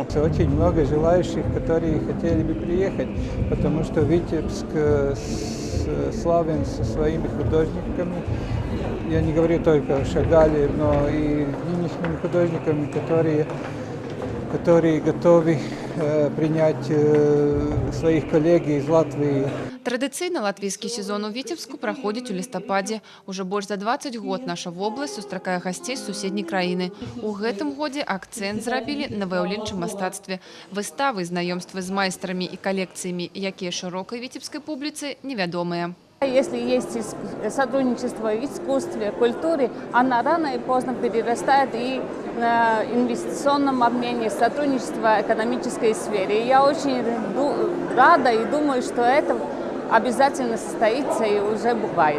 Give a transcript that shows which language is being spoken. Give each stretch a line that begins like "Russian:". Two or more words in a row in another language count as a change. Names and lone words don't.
Russian: Очень много желающих, которые хотели бы приехать, потому что Витебск славен со своими художниками. Я не говорю только о Шагале, но и нынешними художниками, которые готовы принять своих коллег из Латвии.
Belarusian: Традыцыйна латвійскі сезон у Вітебску праходзіць у лістападзе. Уже больш за 20 год наша вобласць сустракае гасцей з суседняй краіны. У гэтым годзе акцэнт зрабілі на выяўленчым мастацтве. Выставы, знаёмствы з майстрамі і калекцыямі, якія шырокай віцебскай публіцы невядомыя.
Russian: Если есть сотрудничество в искусстве, культуре, она рано и поздно перерастает и на инвестиционном обмене, сотрудничество в экономической сфере. Я очень рада и думаю, что это обязательно состоится и уже бывает.